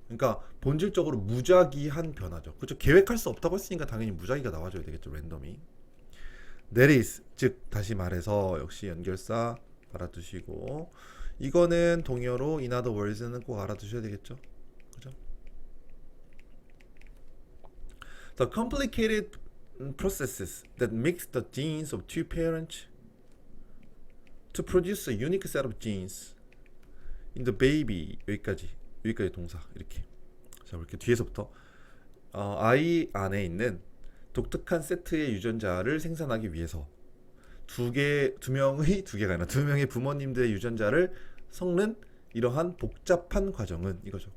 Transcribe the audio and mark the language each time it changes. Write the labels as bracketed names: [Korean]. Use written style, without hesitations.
[Korean] 그러니까 본질적으로 무작위한 변화죠. 그렇죠? 계획할 수 없다고 했으니까 당연히 무작위가 나와줘야 되겠죠. 랜덤이. That is, 즉 다시 말해서 역시 연결사 알아두시고, 이거는 동의어로 in other words는 꼭 알아두셔야 되겠죠. 그죠? [English] The complicated processes that mix the genes of two parents to produce a unique set of genes in the baby. [Korean] 여기까지 동사 이렇게. 자, 이렇게 뒤에서부터 아이 안에 있는 독특한 세트의 유전자를 생산하기 위해서 두 명의 부모님들의 유전자를 섞는 이러한 복잡한 과정은 이거죠.